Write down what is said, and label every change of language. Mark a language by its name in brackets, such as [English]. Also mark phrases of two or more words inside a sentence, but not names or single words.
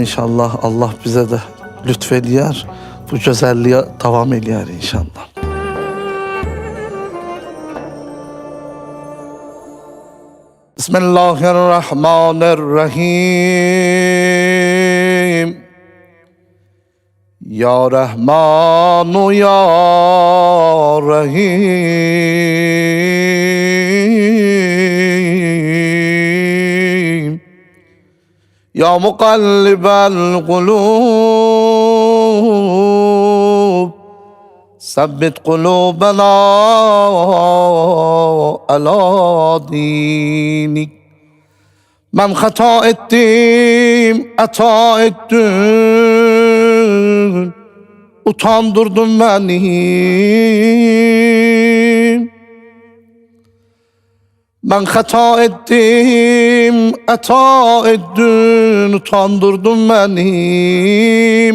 [Azerbaijani] İnşallah Allah bizə də lütf eləyər. Bu gözəlliyə davam eləyər inşallah. [Arabic] بسم الله الرحمن الرحيم. يا رحمن يا رحيم. يا مقلب القلوب ثبت قلوبنا على دينك. [Turkish] Ben hata ettim, hata ettim, utandırdın beni. Ben hata ettim, hata ettin, utandırdın beni.